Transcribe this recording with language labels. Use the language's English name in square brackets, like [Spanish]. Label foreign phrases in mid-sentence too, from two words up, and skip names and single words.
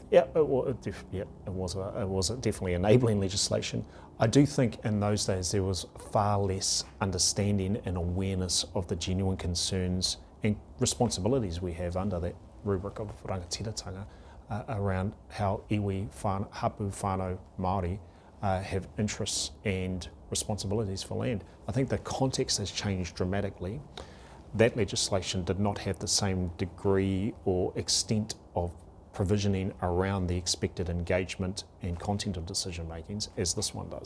[English] Yeah, it was definitely enabling legislation. I do think in those days there was far less understanding and awareness of the genuine concerns and responsibilities we have under that rubric of rangatiratanga around how [Māori] iwi, hapu, whānau, Māori [English] have interests and responsibilities for land. I think the context has changed dramatically. That legislation did not have the same degree or extent of provisioning around the expected engagement and content of decision makings as this one does.